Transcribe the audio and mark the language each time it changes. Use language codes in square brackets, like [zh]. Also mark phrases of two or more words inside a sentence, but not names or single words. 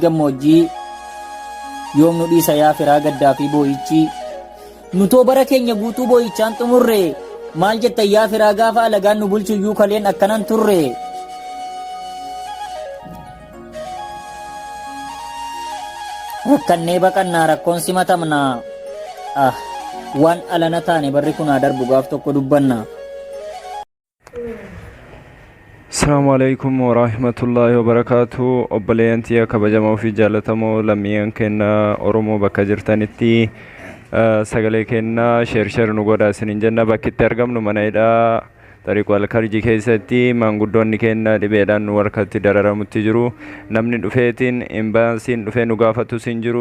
[om] gammoojjii yoom nu dhiisa yaa firaa gaddaa fi boo'ichi nutoo bara keenya guutuu boo'ichaan xumurre maal jetta yaa firaa gaafa alagaan nu bulchuyyuu kaleen akkanan turre rakkannee baqannaa rakkoon simatamna waan alana taane barri kunaa darbu gaaf tokko dubbanna. [ar] السلام عليكم ورحمة الله وبركاته. [om] Obboleeyyantii kabajamoo fi jaallatamoo lammiiwwan keenya Oromoo bakka jirtanitti sagalee kenna sheer nu godhaa isiniin jenna. Bakkitti argamnu mana hidhaa Tariiquu Alkarjii keessatti maanguddoonni keenya dhibeedhaan nu harkatti dararamutti jiru. Namni dhufeetiin imbaansiin dhufee nu gaafatus hin jiru.